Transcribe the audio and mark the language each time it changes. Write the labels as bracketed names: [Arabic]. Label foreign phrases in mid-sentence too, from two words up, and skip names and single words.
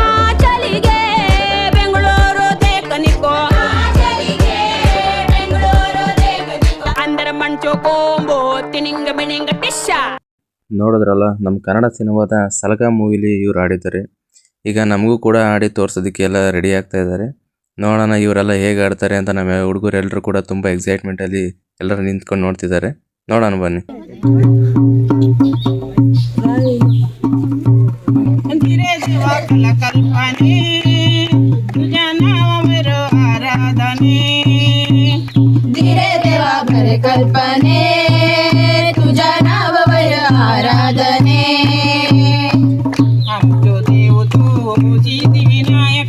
[Kannada] ನೋಡಿದ್ರಲ್ಲ, ನಮ್ಮ ಕನ್ನಡ ಸಿನಿಮಾದ ಸಲಗ ಮೂವಿಲಿ ಇವ್ರು ಆಡಿದ್ದಾರೆ. ಈಗ ನಮಗೂ ಕೂಡ ಆಡಿ ತೋರ್ಸೋದಕ್ಕೆ ಎಲ್ಲ ರೆಡಿ ಆಗ್ತಾ ಇದ್ದಾರೆ. ನೋಡೋಣ ಇವರೆಲ್ಲ ಹೇಗೆ ಆಡ್ತಾರೆ ಅಂತ. ನಮ್ಮ ಹುಡುಗರು ಎಲ್ಲರೂ ಕೂಡ ತುಂಬ ಎಕ್ಸೈಟ್ಮೆಂಟಲ್ಲಿ ಎಲ್ಲರೂ ನಿಂತ್ಕೊಂಡು ನೋಡ್ತಿದ್ದಾರೆ. ನೋಡೋಣ ಬನ್ನಿ. [Konkani] कल्पने तुझा नाव वर आराधने आमचो देव तू सिद्धी विनायक